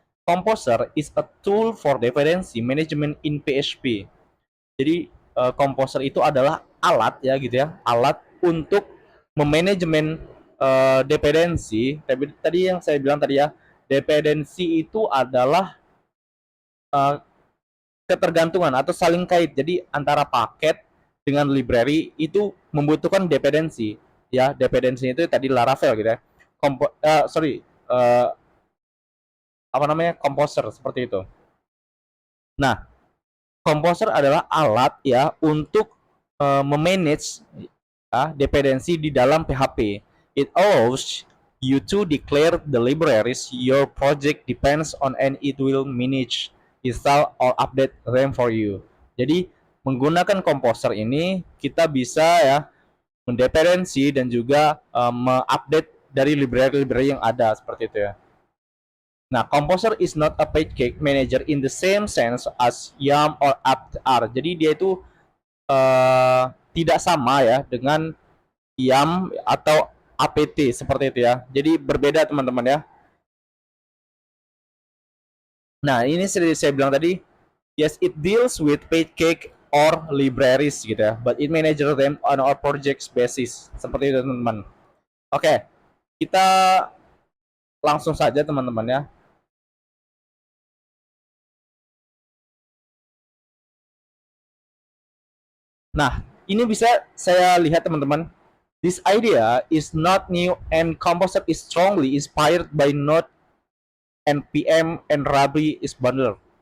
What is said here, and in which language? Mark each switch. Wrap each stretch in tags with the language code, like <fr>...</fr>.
<en>Composer is a tool for dependency management in PHP.</en> <id>Jadi Composer itu adalah alat ya gitu ya, alat untuk memanajemen dependensi. Tadi yang saya bilang tadi ya, dependensi itu adalah eh, ketergantungan atau saling kait. Jadi antara paket dengan library itu membutuhkan dependensi. Ya, dependensi itu tadi Laravel gitu ya. Sorry, uh, apa namanya Composer seperti itu. Nah, Composer adalah alat ya untuk memanage ya, dependensi di dalam PHP.</id> <en>It allows you to declare the libraries your project depends on and it will manage, install or update them for you.</en> <id>Jadi menggunakan Composer ini kita bisa ya mendependensi dan juga mengupdate dari library-library yang ada seperti itu ya.</id> <en>Nah, Composer is not a page cake manager in the same sense as YAM or apt are.</en> <id>Jadi dia itu tidak sama ya dengan YAM atau APT seperti itu ya. Jadi berbeda teman-teman ya. Nah, ini seperti saya bilang tadi,</id> <en>yes, it deals with page cake or libraries</en> <id>gitu ya,</id> <en>but it manages them on a project basis.</en> <id>Seperti itu teman-teman. Oke, kita langsung saja teman-teman ya. Nah, ini bisa saya lihat teman-teman.</id> <en>This idea is not new and Composer is strongly inspired by Node, NPM, and Ruby is bundle.</en>